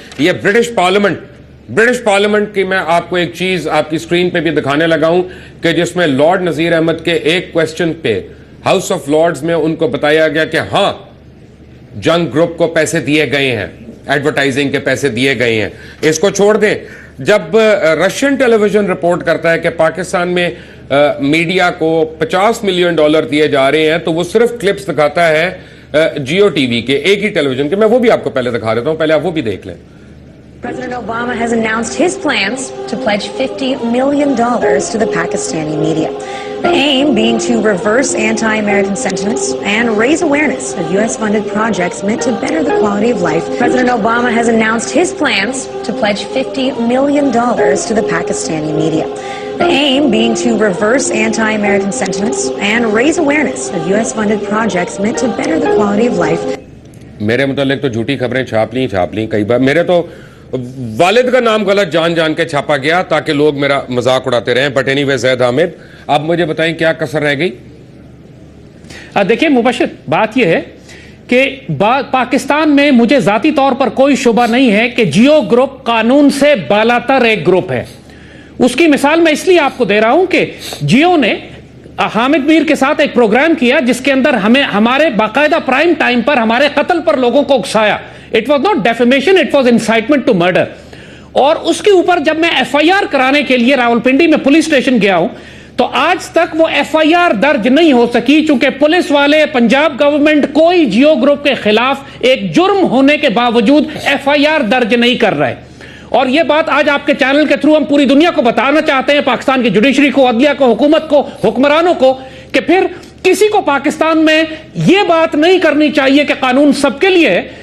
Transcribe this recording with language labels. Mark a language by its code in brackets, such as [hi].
[ur] یہ British parliament کی میں آپ کو ایک چیز آپ کی سکرین پہ بھی دکھانے لگا ہوں کہ جس میں لارڈ نذیر احمد کے ایک کوسچن پہ ہاؤس آف لارڈز میں ان کو بتایا گیا کہ ہاں جنگ گروپ کو پیسے دیے گئے ہیں, ایڈورٹائزنگ کے پیسے دیے گئے ہیں. اس کو چھوڑ دیں, جب رشین ٹیلی ویژن رپورٹ کرتا ہے کہ پاکستان میں میڈیا کو $50 ملین دیے جا رہے ہیں تو وہ صرف کلپس دکھاتا ہے جیو ٹی وی کے ایک ہی ٹیلی ویژن کے. میں وہ بھی آپ کو پہلے دکھا دیتا ہوں, پہلے آپ وہ بھی دیکھ لیں. [en] President Obama has announced his plans to pledge $50 million to the Pakistani media. The aim being to reverse anti-American sentiments and raise awareness of U.S.-funded projects meant to better the quality of life. President Obama has announced his plans to pledge $50 million to the Pakistani media. The aim being to reverse anti-American sentiments and raise awareness of U.S.-funded projects meant to better the quality of life. [ur] میرے متعلق تو جھوٹی خبریں چھاپ لیں کئی بار. میرے تو والد کا نام غلط جان کے چھاپا گیا تاکہ لوگ میرا مذاق اڑاتے رہیں. [en] but anyway [ur] زید حامد, اب مجھے بتائیں کیا کسر رہ گئی؟ دیکھیں مبشر, بات یہ ہے کہ پاکستان میں مجھے ذاتی طور پر کوئی شبہ نہیں ہے کہ جیو گروپ قانون سے بالاتر ایک گروپ ہے. اس کی مثال میں اس لیے آپ کو دے رہا ہوں کہ جیو نے حامد میر کے ساتھ ایک پروگرام کیا جس کے اندر ہمارے باقاعدہ پرائم ٹائم پر ہمارے قتل پر لوگوں کو اکسایا. [en] It was not defamation, it was incitement to murder. [ur] اور اس کے اوپر جب میں ایف آئی آر کرانے کے لیے راولپنڈی میں پولیس اسٹیشن گیا ہوں تو آج تک وہ ایف آئی آر درج نہیں ہو سکی, چونکہ پولیس والے, پنجاب گورنمنٹ کوئی جیو گروپ کے خلاف ایک جرم ہونے کے باوجود ایف آئی آر درج نہیں کر رہے. اور یہ بات آج آپ کے چینل کے تھرو ہم پوری دنیا کو بتانا چاہتے ہیں, پاکستان کی جوڈیشری کو, عدلیہ کو, حکومت کو, حکمرانوں کو, کہ پھر کسی کو پاکستان میں یہ بات نہیں کرنی چاہیے کہ قانون سب کے لیے ہے.